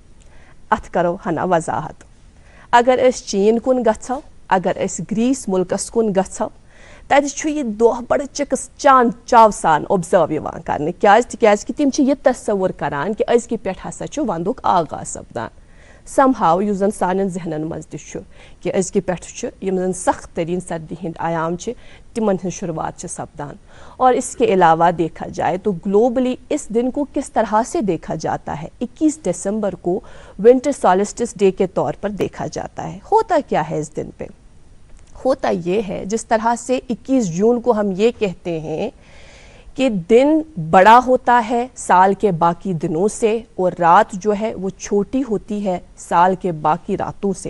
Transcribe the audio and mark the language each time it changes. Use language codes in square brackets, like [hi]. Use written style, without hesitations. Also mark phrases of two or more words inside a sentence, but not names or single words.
[ks] اتھ کرو ہنا وضاحت اگر أسۍ چین کُن گژھو اگر أسۍ گریٖس مُلکس کُن گژھو تتہِ چھُ یہِ دۄہ بڑٕ چِکس چاو سان اوبزٲرو یِوان کرنہٕ تِکیازِ کہِ تِم چھِ یہِ تصوُر کران کہِ أزکہِ پٮ۪ٹھ ہسا چھُ ونٛدُک آغاز سپدان سم ہاو یُس زن سانٮ۪ن ذہنن منٛز تہِ چھُ کہ أزکہِ پٮ۪ٹھ چھُ یِم زن سخت تریٖن سردی ہٕنٛدۍ ایام چھِ تِمن ہٕنٛز شروعات چھِ سپدان [ur] اور اس کے علاوہ دیکھا جائے تو گلوبلی اس دن کو کس طرح سے دیکھا جاتا ہے 21 دسمبر کو ونٹر سالسٹس ڈے کے طور پر دیکھا جاتا ہے ہوتا کیا ہے اس دن پہ ہوتا یہ ہے جس طرح سے 21 جون کو ہم یہ کہتے ہیں کہ دن بڑا ہوتا ہے سال کے باقی دنوں سے اور رات جو ہے وہ چھوٹی ہوتی ہے سال کے باقی راتوں سے